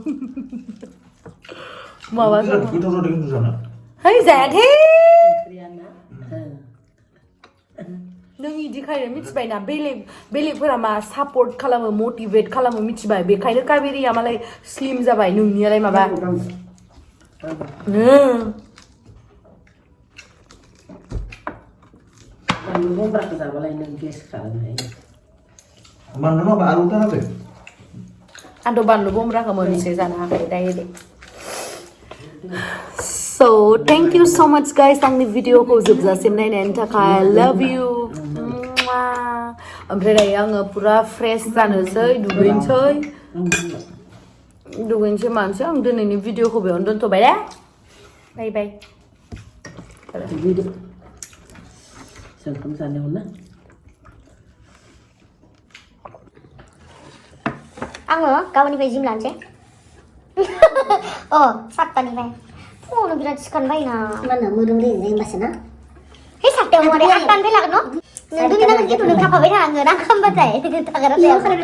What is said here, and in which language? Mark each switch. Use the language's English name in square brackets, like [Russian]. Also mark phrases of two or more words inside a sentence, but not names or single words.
[Bodo] माबा है जायाखै नों इदिखायनो मिथिबायना बेलेगफोरा मा सापर्ट खालामो मटिभेट खालामो मिथिबाय बेखायनो काबेरिया मालाय स्लिम जाबाय नोंनियालाय माबा आंथ' बानलु बमब्राखौ मोनसे जानो हायाखै डाइरेक्ट [English] So thank you so much guys [Bodo] आंनि भिडिअखौ जोबजासिम नायनायनि थाखाय [English] love you [Bodo] ओमफ्राय दायो आङो पुरा फ्रेश जानोसै दुगैनोसै मानोसै आं दिनैनि भिडिअखौ बेयावनो दोनथ'बाय दे बाय बाय आङो गाबोननिफ्राय जिम लानोसै 7तानिफ्राय फुङावनो बिराद सिखारबायना मानो मोदोम रेजें होमबासो ना हे 7तायाव नङा दे 8तानिफ्राय लागोन न' नों दिनै नांगोन खिन्थु नों थाफाबाय थानांगोन आं खालामबाथाय थागारा जाया